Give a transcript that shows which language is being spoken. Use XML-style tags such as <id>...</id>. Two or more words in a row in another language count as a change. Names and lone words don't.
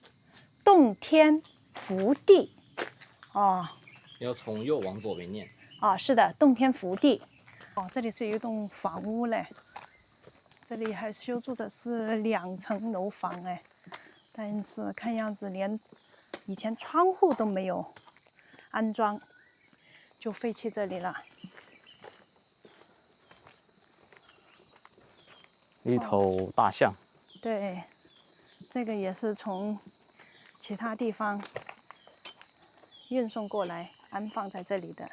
<zh>洞天福地。哦，要從右往左邊念。啊，是的，洞天福地。哦，這裡是一棟房屋嘞，這裡還修築的是2層樓房哎，但是看樣子連以前窗戶都沒有安裝，就廢棄這裡了。一頭大象。對，這個也是從其他地方運送過來，安放在這裡的。</zh>